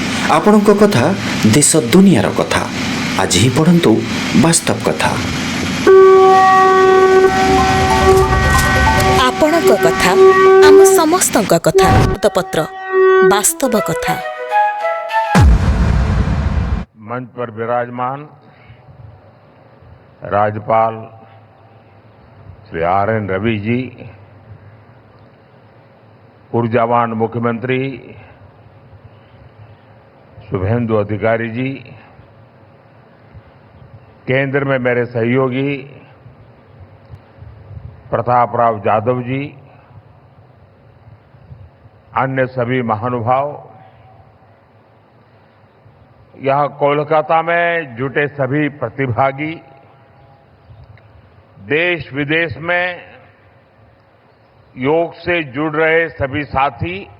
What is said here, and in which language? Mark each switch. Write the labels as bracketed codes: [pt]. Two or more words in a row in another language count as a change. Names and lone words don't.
[or] ଆପଣଙ୍କ କଥା ଦେଶ ଦୁନିଆର କଥା ଆଜି ହିଁ ପଢ଼ନ୍ତୁ ବାସ୍ତବ କଥା। ଆପଣଙ୍କ କଥା ଆମ ସମସ୍ତଙ୍କ କଥା। ପତ୍ର ବାସ୍ତବ କଥା। [hi] मंच पर विराजमान राज्यपाल श्री RN रवि जी, ऊर्जावान मुख्यमंत्री शुभेंदु अधिकारी जी, केंद्र में मेरे सहयोगी प्रताप राव जाधव जी, अन्य सभी महानुभाव, यहां कोलकाता में जुटे सभी प्रतिभागी, देश विदेश में योग से जुड़ रहे सभी साथी